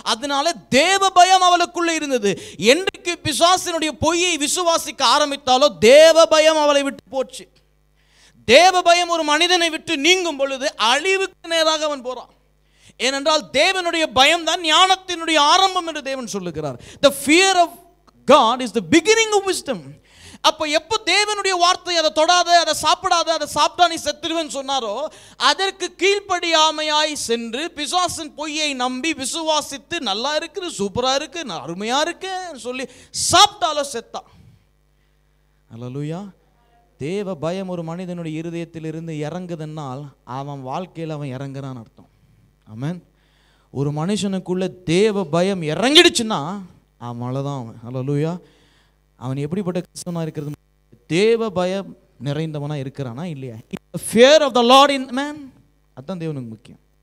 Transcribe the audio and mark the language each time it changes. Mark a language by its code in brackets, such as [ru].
[ta] அதனால தேவ பயம் அவளுக்குள்ள இருந்தது. என்றைக்கு பிசாசினுடைய பொய்யை விசுவாசிக்க ஆரம்பித்தாலோ தேவ பயம் அவளை விட்டு போச்சு. தேவ பயம் ஒரு மனிதனை விட்டு நீங்கும் பொழுது அழிவுக்கு நேராக அவன் போறான். ஏனென்றால் தேவனுடைய பயம் தான் ஞானத்தினுடைய ஆரம்பம் என்று தேவன் சொல்லுகிறார். [en] The fear of God is the beginning of wisdom. [ta] அப்போ எப்போ தேவனுடைய வார்த்தை அதை தொடாத, அதை சாப்பிடாத, அதை சாப்பிட்டா நீ செத்துருவேன்னு சொன்னாரோ, அதற்கு கீழ்ப்படியாமையாய் சென்று பிசாசின் பொய்யை நம்பி விசுவாசித்து நல்லா இருக்குது, சூப்பரா இருக்கு, அருமையா இருக்கு சொல்லி சாப்பிட்டாலோ செத்தான். ஹல்லேலூயா. தேவ பயம் ஒரு மனிதனுடைய இருதயத்தில் இருந்து இறங்குதுன்னால் அவன் வாழ்க்கையில் அவன் இறங்குறான்னு அர்த்தம். ஆமென். ஒரு மனுஷனுக்குள்ள தேவ பயம் இறங்கிடுச்சுன்னா அவன் அவ்வளோதான். அவன் ஹல்லேலூயா. அவன் எப்படிப்பட்ட கிறிஸ்தவனா இருக்கிறது? தேவ பயம் நிறைந்தவனா இருக்கிறானா இல்லையா? [en] fear of the Lord in man, [ta] அதான் தேவனுக்கு முக்கியம்.